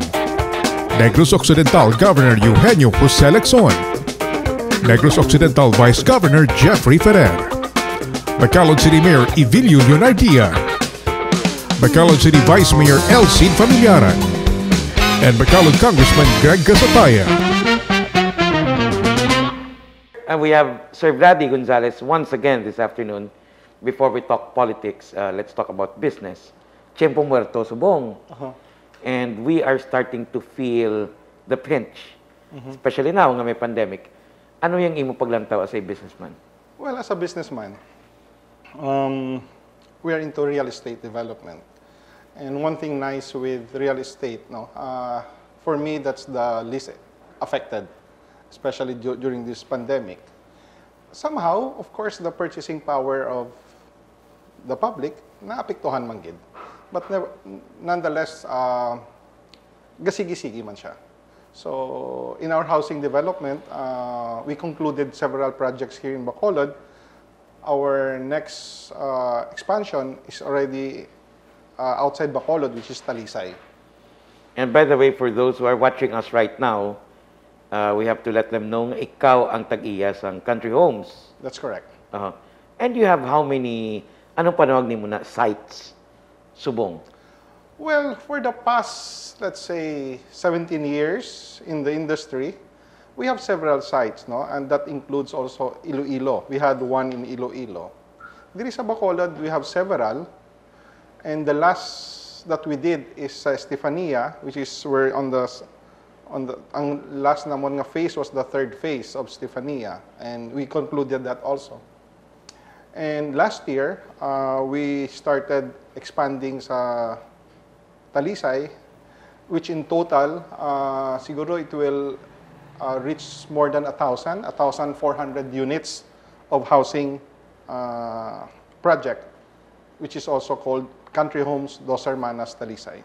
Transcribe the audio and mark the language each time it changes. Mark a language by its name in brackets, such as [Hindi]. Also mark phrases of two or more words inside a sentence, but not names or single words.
[English] Negros Occidental Governor Eugenio Jose Lexon, Negros Occidental Vice Governor Jeffrey Ferrer, Bacolod City Mayor Evilio Leonardia, Bacolod City Vice Mayor Elcid Familiaran, and Bacolod Congressman Greg Casataya. And we have Sir Vladimir Gonzalez once again this afternoon. Before we talk politics, let's talk about business. [Spanish] Tiempo muerto, [Hiligaynon] subong. [English] And we are starting to feel the pinch, especially now [Hiligaynon] nga may pandemic. Ano yung imo paglantaw [English] as a businessman? Well, as a businessman, we are into real estate development. And one thing nice with real estate, for me, that's the least affected, especially during this pandemic. Somehow, of course, the purchasing power of the public [Hiligaynon] naapektuhan man gid. [English] But nonetheless, [Hiligaynon] gasigi-sigi man siya. [English] So, in our housing development, we concluded several projects here in Bacolod. Our next expansion is already outside Bacolod, which is Talisay. And by the way, for those who are watching us right now, we have to let them know [Hiligaynon] ikaw ang tag-iya sa Country Homes. [English] That's correct. And you have how many, [Hiligaynon] anong panawag ni mo na, sites, subong? [English] Well, for the past, let's say, 17 years in the industry, we have several sites, and that includes also Iloilo. We had one in Iloilo. [Hiligaynon] Diri sa Bacolod, [English] we have several, and the last that we did is Estefania, which is where [Hiligaynon] ang last namon nga phase [English] was the third phase of Estefania, and we concluded that also. And last year, we started expanding [Hiligaynon] sa Talisay, [English] which in total, [Hiligaynon] siguro [English] it will reach more than 1,400 units of housing project, which is also called Country Homes Dos Hermanas Talisay.